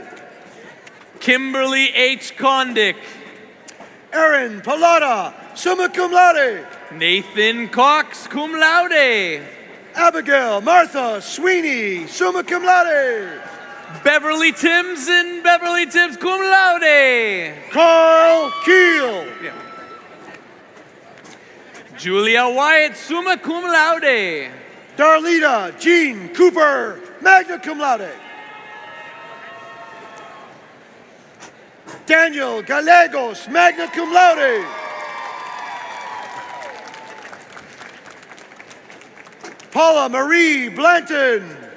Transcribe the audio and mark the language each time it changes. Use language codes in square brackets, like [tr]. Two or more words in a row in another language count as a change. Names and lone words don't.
[en] Kimberly H. Kondick. Aaron Pallotta, [la] summa cum laude. [en] Nathan Cox, [la] cum laude. [en] Abigail Martha Sweeney, [la] summa cum laude. [en] Beverly Timms and Beverly Timms, [la] cum laude. [en] Carl Keel. Yeah. Julia Wyatt, [la] summa cum laude. [en] Darlita Jean Cooper, [la] magna cum laude. [en] Daniel Gallegos, [la] magna cum laude. [en] Paula Marie Blanton.